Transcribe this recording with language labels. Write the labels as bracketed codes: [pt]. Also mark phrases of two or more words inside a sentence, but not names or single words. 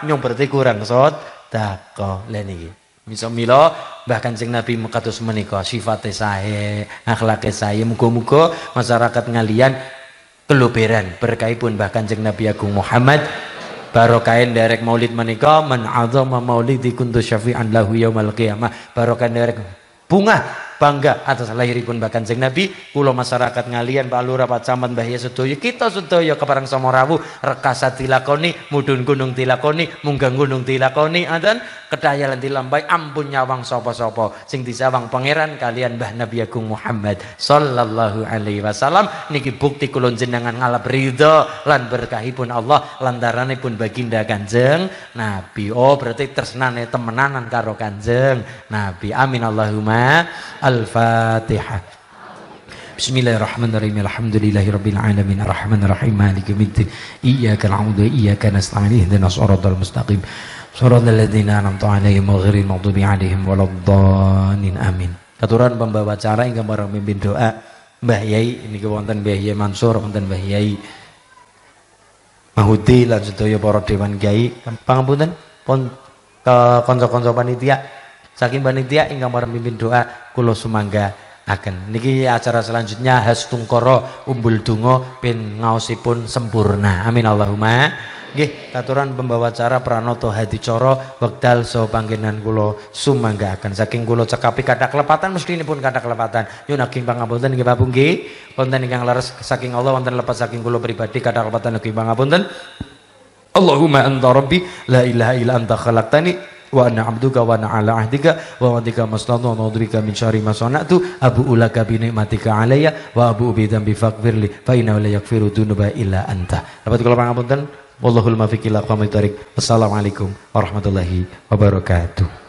[jv] Nyong berarti kurang sedekah. Lha niki. Mila Mbah Kanjeng Nabi kados menika sifate sae, akhlake sae. Muga-muga masyarakat ngalian keluberan berkahipun Mbah Kanjeng Nabi Agung Muhammad barokain derek maulid menika [ar] من عظم مولدي كنت شفيعا له يوم القيامة. [jv] Barokain derek bunga bangga atas lahiripun Mbah Kanjeng Nabi. Kula masyarakat ngalian Pak Lurah Pak Camat Mbah ya sedaya kita sedaya kepareng Samorawu rekasa dilakoni, mudhun gunung dilakoni, munggah gunung dilakoni, adan kedayalan dilambai ampun nyawang sapa-sapa sing disawang pangeran kalian Mbah Nabi Agung Muhammad [ar] صلى الله عليه وسلم. [jv] Niki bukti kula jenengan ngalap ridho lan berkahipun Allah lantaranipun baginda Kanjeng Nabi. Oh berarti tresnane temenanan karo Kanjeng Nabi. [ar] آمين اللهم. الفاتحة. بسم الله الرحمن الرحيم. الحمد لله رب العالمين الرحمن الرحيم مالك يوم الدين. إياك نعبد وإياك نستعين اهدنا الصراط المستقيم. صراط الذين أنعمت عليهم غير المغضوب عليهم ولا الضالين. Amin. [jv] Katuran pembawa acara ingkang bareng mimpin doa Mbah Yai niki wonten Mbah Yai Mansur, wonten Mbah Yai Mahudi lan sedaya para dewan kiai. Pangapunten pun ke kanca-kanca panitia. Saking panitia ingkang para mimpin doa kula sumangga akan niki acara selanjutnya Hastungkara Umbul Donga pin ngaosipun sempurna. [ar] آمين اللهم. [jv] Nggih katuran pembawa acara Pranoto Hadicara wekdal saha panggenan kula sumangga akan saking kula cekapi kathah kelepatan mestinipun kathah kelepatan nyuwun ageng pangapunten nggih Bapak nggih. Wonten ingkang leres saking Allah wonten lepas saking kula pribadi kathah kelepatan ageng pangapunten. [ar] اللهم أنت ربي لا إله إلا أنت خلقتني وأنا عبدك وأنا على عهدك ووعدك ما استطعت أعوذ بك من شر ما صنعت أبوء لك بنعمتك علي وأبوء بذنبي فاغفر لي فإنه لا يغفر الذنوب إلا أنت. [jv] Dapat kula pangapunten [ar] والله الموفق إلى أقوم الطريق. السلام عليكم ورحمة الله وبركاته.